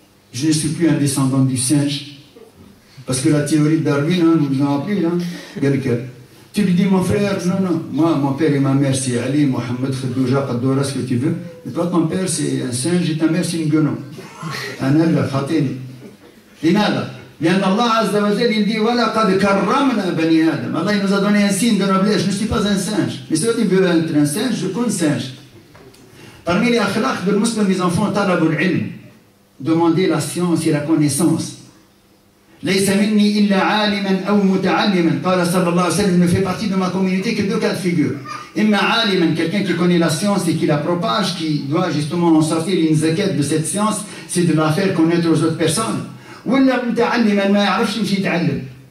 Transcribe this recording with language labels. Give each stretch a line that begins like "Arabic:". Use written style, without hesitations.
French: Je ne suis plus un descendant du singe. Parce que la théorie de Darwin, hein, vous en appelez, là, quelqu'un. Tu lui dis, mon frère, non, moi, mon père et ma mère, c'est Ali, Mohamed, Khadouja, Qadoura, ce que tu veux. Et toi, ton père, c'est un singe et ta mère, c'est une guenon. Un elle, khatini.
Arabic: لماذا؟ لأن الله عز وجل
French: il dit, voilà,
Arabic: قد كرمنا بني آدم.
French: Allah, il nous a donné un signe de noblesse. Je ne suis pas un singe. Mais si tu veux être un singe, je suis un singe. Parmi les akhlaq de musulmans, mes enfants, talabul ilm. Demandez la science et la connaissance.
Arabic: ليس مني إلا عالما أو متعلما قال صلى الله عليه وسلم
French: ne fait partie de ma communauté que 2 cas de figure.
Arabic: إما عالما,
French: quelqu'un qui connaît la science et qui la propage, qui doit justement en sortir une zakat de cette science, c'est de la faire connaître aux autres personnes.
Arabic: ولا متعلما ما يعرفش يمشي يتعلم.